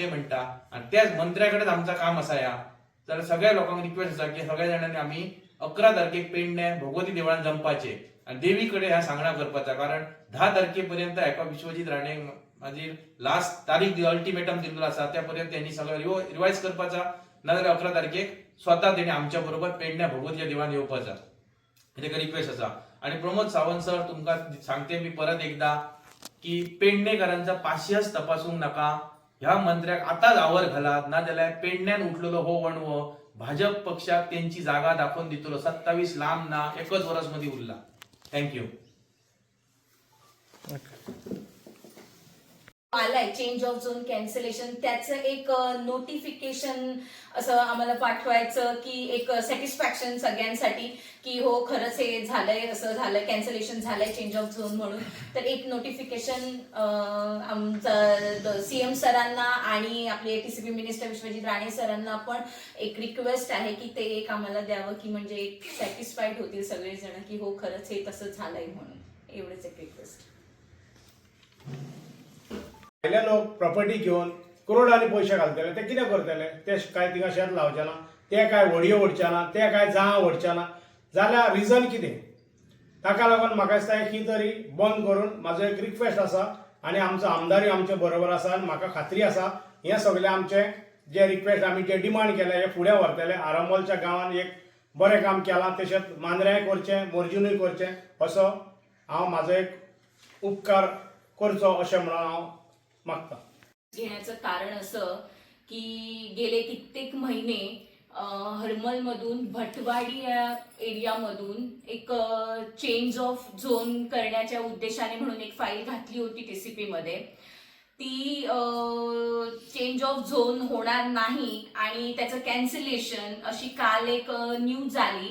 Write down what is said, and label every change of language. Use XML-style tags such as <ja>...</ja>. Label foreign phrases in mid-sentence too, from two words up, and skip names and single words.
<kok>म्हणटा आणि त्याच मंत्र्याकडेच आमचा काम असा या तर सगळ्या लोकांक रिक्वेस्ट आसा की सगळ्या जाणांनी आम्ही 11 तारखेक पेडण्या भगवती देवळान जमपाचे आणि देवीकडे ह्या सांगणा करपाचा कारण 10 तारखेपर्यंत एका विश्वजित राणे माझी लास्ट तारीख अल्टिमेटम दिलेलो आसा त्यापर्यंत त्यांनी सगळं रिवाइज करपाचा नाजाल्यार 11 तारखेक स्वतः त्यांनी आमच्या बरोबर पेडण्या भगवतीच्या देवळान येवपाचा तेका रिक्वेस्ट आसा. आणि प्रमोद सावंत सर तुमकां सांगते मी परत एकदा की पेडणेकरांचा पाशियस तपासूंक नका. ह्या मंत्र्याक आताच आवर घालात ना जाल्यार पेडण्यान उठलेलो हो वणवो भाजप पक्षाक त्यांची जागा दाखवून दितलो. 27 लांब ना एकच वर्स मध्ये उरला.</kok> <en>थँक्यू.</en> <mr>आलाय</mr> <en>change of zone cancellation</en> <mr>त्याचं एक नोटिफिकेशन असं आम्हाला पाठवायचं की एक सॅटिस्फॅक्शन सगळ्यांसाठी की हो खरंच हे झालंय असं झालंय कॅन्सलेशन झालंय</mr> <en>change of zone</en> <mr>म्हणून. तर एक नोटिफिकेशन आमचं CM सरांना आणि आपले TCP मिनिस्टर विश्वजित राणे सरांना पण एक रिक्वेस्ट आहे की ते एक आम्हाला द्यावं की म्हणजे एक सॅटिस्फाईड होतील सगळेजण की हो खरंच हे तसं झालंय म्हणून. एवढंच एक रिक्वेस्ट.</mr> <kok>पहिले लोक प्रॉपर्टी घेऊन करोडांनी पैसे घालतले ते कितें करतले ते काय तिंगा शेत लावचे ना ते काय व्हडयो ओडचे ना ते काय जाळां ओडचे ना जाल्यार रिजन कितें ताका लागून म्हाका दिसता ही तरी बंद करून म्हाजो एक रिक्वेस्ट आसा आणि आमचो आमदारूय आमचे बरोबर आसा आनी म्हाका खात्री आसा हे सगळे आमचे जे रिक्वेस्ट आमी जे डिमांड केले हे फुडें व्हरतले. आरामोलच्या गांवांत एक बरें काम केलां तशेंच मांद्र्याय करचें मोर्जिनूय करचें असो हांव म्हाजो एक उपकार करचो अशें म्हणून हांव मागता.</kok> <mr>घेण्याचं कारण असं की गेले कित्येक महिने हरमलमधून भटवाडी या एरियामधून एक</mr> <en>change of zone</en> <mr>करण्याच्या उद्देशाने म्हणून एक फाईल घातली होती TCP मध्ये. ती</mr> <en>change of zone</en> <mr>होणार नाही आणि त्याचं कॅन्सलेशन अशी काल एक न्यूज आली.</mr>